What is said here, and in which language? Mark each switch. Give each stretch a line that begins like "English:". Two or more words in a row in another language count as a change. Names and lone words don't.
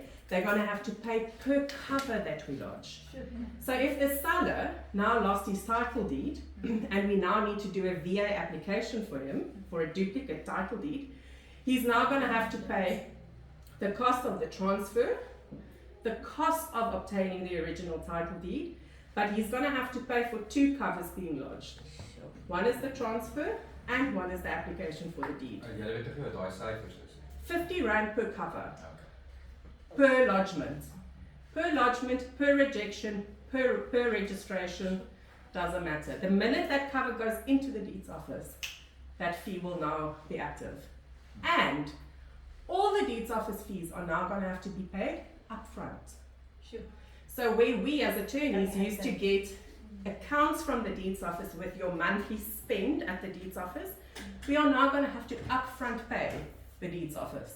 English: they're going to have to pay per cover that we lodge. So if the seller now lost his title deed and we now need to do a VA application for him for a duplicate title deed, he's now going to have to pay the cost of the transfer, the cost of obtaining the original title deed, but he's going to have to pay for 2 covers being lodged. One is the transfer and one is the application for the deed.
Afrikaans: Julle weet tog nie wat daai syfers is.
English: 50 rand per cover. Okay. Per lodgement. Per lodgement, per rejection, per registration, doesn't matter. The minute that cover goes into the deeds office, that fee will now be active. And all the deeds office fees are now going to have to be paid up front. Sure. So where we as attorneys used to get accounts from the deeds office with your monthly spend at the deeds office, we are now going to have to upfront pay the deeds office.